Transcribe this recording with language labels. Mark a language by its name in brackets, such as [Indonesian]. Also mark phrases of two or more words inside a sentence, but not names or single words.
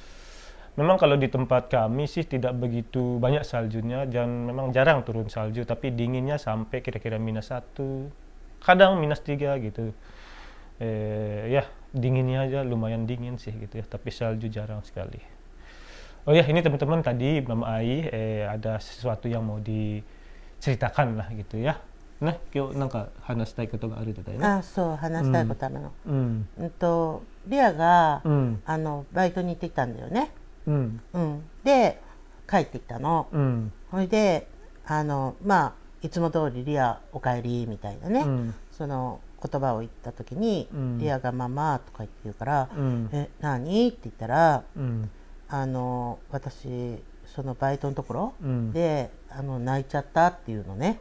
[Indonesian] Memang kalau di tempat kami sih tidak begitu banyak saljunya dan memang jarang turun salju, tapi dinginnya sampai kira-kira -1, kadang -3 gitu. Ya dinginnya aja lumayan dingin sih gitu ya, tapi salju jarang sekali. Oh ya, ini teman-teman tadi Mama Ai ada sesuatu yang mau diceritakan lah gitu ya. Nah, [Japanese] 今日なんか話したいことがあるとだよね。あ、そう話したいことあるの。リアが、バイトに行ってきたんだよね。で帰ってきたの。それでいつも通りリアおかえりみたいなね、その言葉を言った時に、リアがママとか言って言うから、何って言ったら、私そのバイトのところ、で泣いちゃったっていうのね。